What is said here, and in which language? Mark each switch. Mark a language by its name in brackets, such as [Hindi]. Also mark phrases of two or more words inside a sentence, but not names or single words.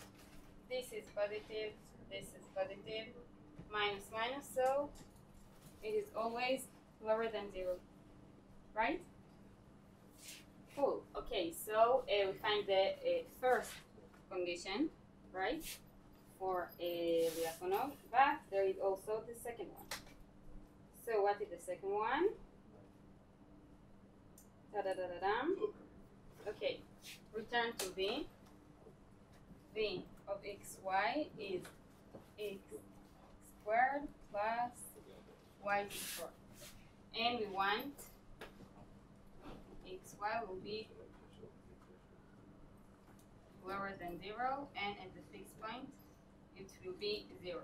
[English] This is positive, minus minus, so it is always lower than 0, right? Cool. Okay, so we find the first condition, right, for Lyapunov, but there is also the second one. So what is the second one? Da-da-da-da-dam. Okay, return to v. V of xy is x squared plus y to the fourth. And we want xy will be lower than 0, and at the fixed point it will be 0.